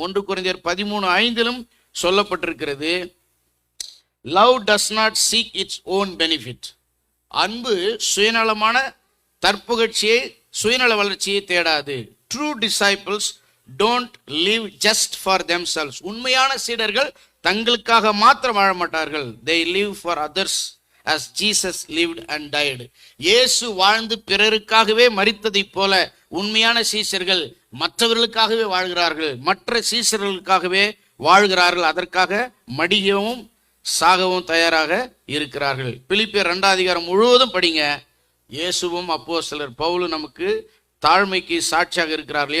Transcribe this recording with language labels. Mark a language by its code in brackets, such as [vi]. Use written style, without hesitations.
[en] 1 [ta] கொரிந்தியர் 13:5 சொல்லப்பட்டிருக்கிறது. [en] Love does not seek its own benefit. [ta] அன்பு சுயநலமான தற்புகழ்ச்சியை, சுயநல வளர்ச்சியை தேடாது. [en] True disciples don't live just for themselves. [ta] உண்மையான சீடர்கள் தங்களுக்காக மாத்திரம் வாழ மாட்டார்கள். [en] they live for others as Jesus lived and died. [ta] இயேசு வாழ்ந்து பிறருக்காகவே மரித்ததைப் போல உண்மையான சீசர்கள் மற்றவர்களுக்காகவே வாழ்கிறார்கள், மற்ற சீசர்களுக்காகவே வாழ்கிறார்கள். அதற்காக மடியவும் சாகவும் தயாராக இருக்கிறார்கள். பிலிப்பியர் 2ஆம் அதிகாரம் முழுவதும் படிங்க. இயேசுவும் அப்போஸ்தலர் பவுலும் நமக்கு தாழ்மைக்கு சாட்சியாக இருக்கிறார்கள்.